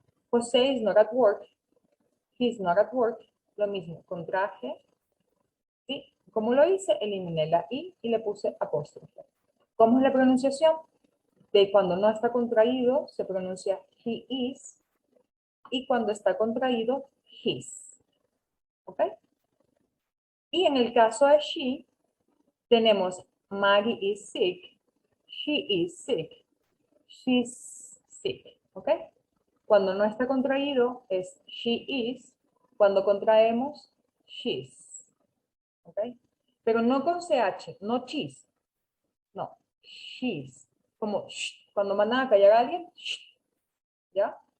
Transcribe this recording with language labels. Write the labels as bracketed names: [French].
[English] José is not at work. He's not at work. [Spanish] Lo mismo, contraje. ¿Sí? ¿Cómo lo hice? Eliminé la i y le puse apóstrofe. ¿Cómo es la pronunciación? De cuando no está contraído, se pronuncia he is. Y cuando está contraído, his. ¿Ok? Y en el caso de [English] she, tenemos Maggie is sick, she is sick, she's sick. [Spanish] ¿Ok? Cuando no está contraído es [English] she is, [Spanish] cuando contraemos, she's. ¿Ok? Pero no con ch, no cheese, no, she's. Como cuando mandan a callar a alguien, ¿ya?